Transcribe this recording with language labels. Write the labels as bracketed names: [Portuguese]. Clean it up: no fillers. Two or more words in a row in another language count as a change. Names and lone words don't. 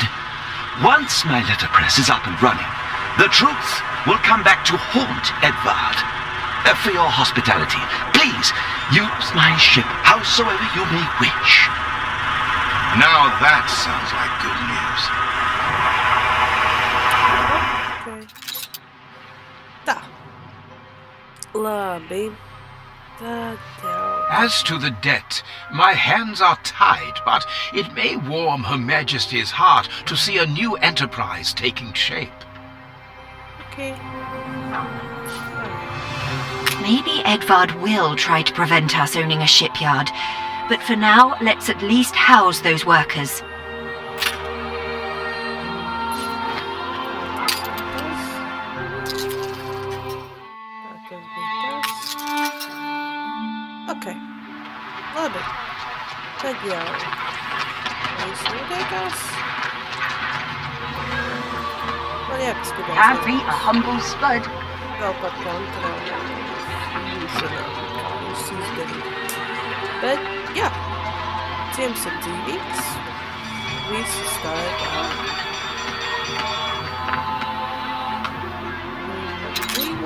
[English] Once my letterpress is up and running, the truth will come back to haunt Edvard. For your hospitality, please use my ship howsoever you may wish. Now that sounds like good news. [Latvian] Okay. Tā. Labi. Tad jau. [English] As to the debt, my hands are tied, but it may warm Her Majesty's heart to see a new enterprise taking shape. Okay. Maybe Edvard will try to prevent us owning a shipyard, but for now, let's at least house those workers. [Latvian] Tas bija tas. Ok. Labi. Tad jau viss notiekās. Man jāpaskatās. [English] Can't beat a humble spud. [Latvian] Vēl par kontroli. Kā jūs izdarīt. Bet, jā. Ciems ir dzīvīgs. Visi staigā. Dzīvo.